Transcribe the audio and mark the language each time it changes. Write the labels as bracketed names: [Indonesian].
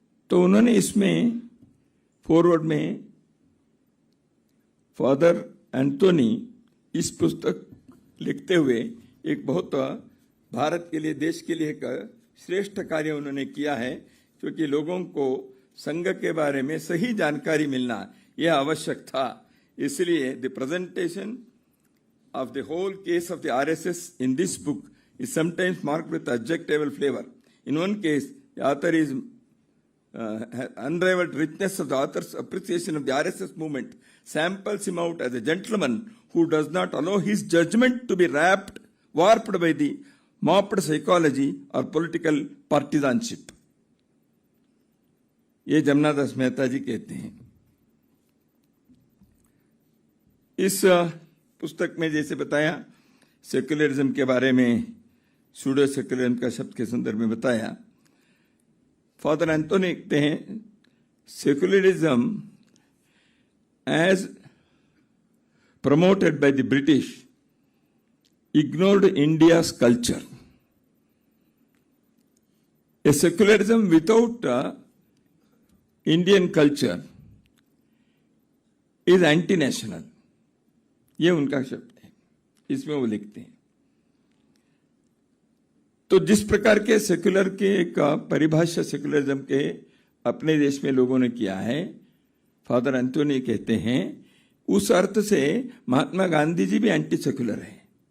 [Hindi] तो उन्होंने इसमें फॉरवर्ड में फादर एंथोनी इस पुस्तक लिखते हुए एक बहुत भारत के लिए, देश के लिए एक श्रेष्ठ कार्य उन्होंने किया है, क्योंकि लोगों को संघ के बारे में सही जानकारी मिलना यह आवश्यक था। [English] इसलिए the presentation of the whole case of the RSS in this book is sometimes marked with adjectival flavor. In one case, the author is unrivaled richness of the author's appreciation of the RSS movement samples him out as a gentleman who does not allow his judgment to be warped by the mobbed psychology or political partisanship. [Hindi] ये जमनादास मेहता जी कहते हैं। इस पुस्तक में जैसे बताया secularism के बारे में, सूडो सेक्युलरिज्म का शब्द के संदर्भ में बताया। [English] father Anthony [Hindi] लिखते हैं, [English] Secularism as promoted by the British ignored India's culture. A secularism without Indian culture is anti-national. [Hindi] ये उनका शब्द है, इसमें वो लिखते हैं। तो जिस प्रकार के सेक्युलर के एक परिभाषा सेक्युलरिज्म के अपने देश में लोगों ने किया है, फादर एंटोनी कहते हैं, उस अर्थ से महात्मा गांधी जी भी एंटी सेक्युलर है।